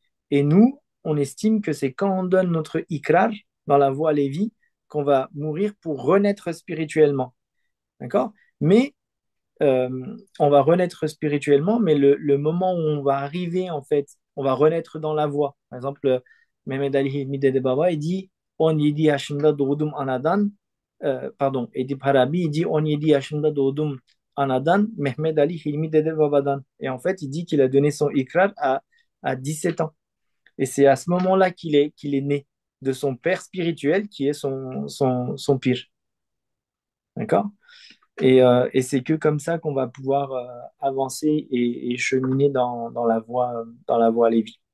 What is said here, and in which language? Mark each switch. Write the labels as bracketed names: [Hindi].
[French] Et nous, on estime que c'est quand on donne notre ikrar dans la voie Lévi qu'on va mourir pour renaître spirituellement. D'accord? Mais euh, on va renaître spirituellement, mais le moment où on va arriver, en fait, on va renaître dans la voie. Par exemple, Mehmet Ali Hilmi Dede Baba, il dit [Turkish] 17 yaşında doğdum anadan, [French] pardon, Edip Harabi, il dit 17 yaşında doğdum anadan, Mehmet Ali Hilmi Dede Baba'dan. Et en fait, il dit qu'il a donné son ikrar à 17 ans. Et c'est à ce moment-là qu'il est né de son père spirituel qui est son pire. D'accord? Et c'est que comme ça qu'on va pouvoir avancer et cheminer dans la voie Lévi.